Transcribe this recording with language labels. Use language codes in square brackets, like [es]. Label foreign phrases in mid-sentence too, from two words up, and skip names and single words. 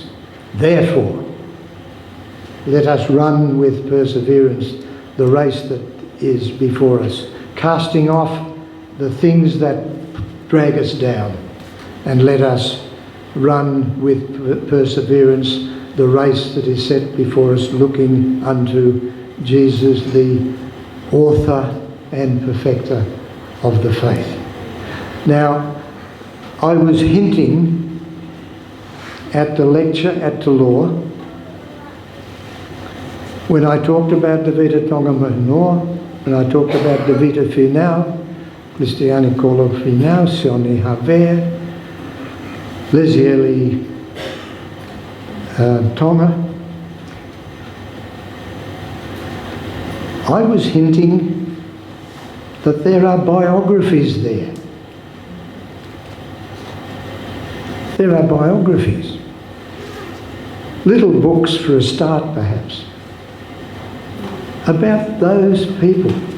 [en] Therefore, let us run with perseverance the race that is before us, casting off the things that drag us down, and let us run with perseverance the race that is set before us, looking unto Jesus, the author and perfecter of the faith. Now, I was hinting at the lecture at Te Loa when I talked about the Vita Tonga Mahinoa, when I talked about the Vita Finau, Christiani Kolo Finau, Sione Haver, Lezieli Tonga. I was hinting that there are biographies there. There are biographies. Little books for a start, perhaps, about those people.